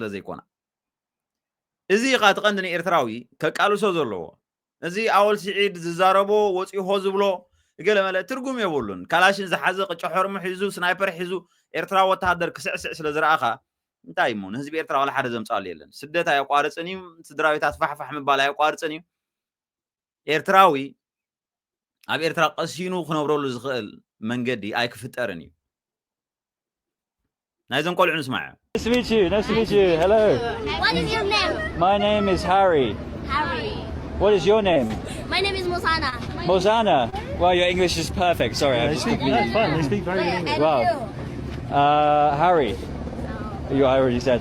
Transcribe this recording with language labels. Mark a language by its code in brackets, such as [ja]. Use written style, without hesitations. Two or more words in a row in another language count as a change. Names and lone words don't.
[ti] ዘይኮና እዚ ኢኻ ትቐንዲ ንኤርትራዊ ከቃልሶ ዘለዎ እዚ ኣወል ስዒድ ዝዛረቦ ወፂሆ ዝብሎ ገለ መለ ትርጉም የብሉን ካላሽን ዝሓዘ ቅጫ ሕርሙ ሒዙ ስናይፐር ሒዙ ኤርትራ ወታደር ክስዕስዕ ስለ ዝረኣኻ እንታይ እሞ ንህዝቢ ኤርትራ ወላ ሓደ ዘምፃሉ የለን ስደት ኣየቋርፅን እዩ ስድራዊታት ፋሕፋሕ ምባል ኣየቋርፅን እዩ ኤርትራዊ ኣብ ኤርትራ ቀሲኑ ክነብረሉ ዝኽእል መንገዲ ኣይክፍጠርን እዩ [en] Nice to meet you. Nice to meet you. Hello. What is your name? My name is Harry. Harry. What is your name? My name is Mosana. Mosana. Well, your English is perfect. Sorry, I speak. That's fine. They speak very good English. Wow. Harry. You already said.